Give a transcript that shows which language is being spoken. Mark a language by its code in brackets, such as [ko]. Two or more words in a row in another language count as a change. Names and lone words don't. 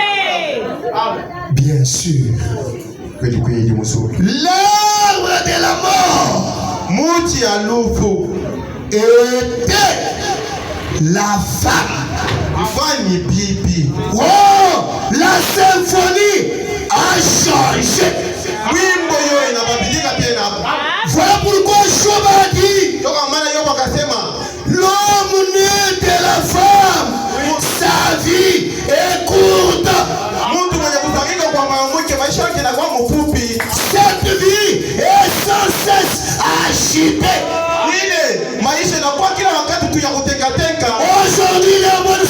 [fr] Bien sûr. [sw] Kweli kweli mzuri. [fr] L'arbre de la mort [sw] Mti ya lufu [fr] était la femme. [sw] ilikuwa ni bibi. [fr] Oh, la symphonie a changé. [sw] Wimbo hiyo inabadilika tena. [fr] Voilà pourquoi Job a dit, [sw] Toka maana Yobu akasema, [fr] l'homme né de la femme, sa vie est courte. [sw] mtu mwenye kuzalika kwa mwanamke maisha yake yanakuwa mafupi. [fr] Cette vie est sans cesse agitée. [sw] Ile maisha inakuwa kila wakati tu ya kutenga tenga. [fr] Aujourd'hui, le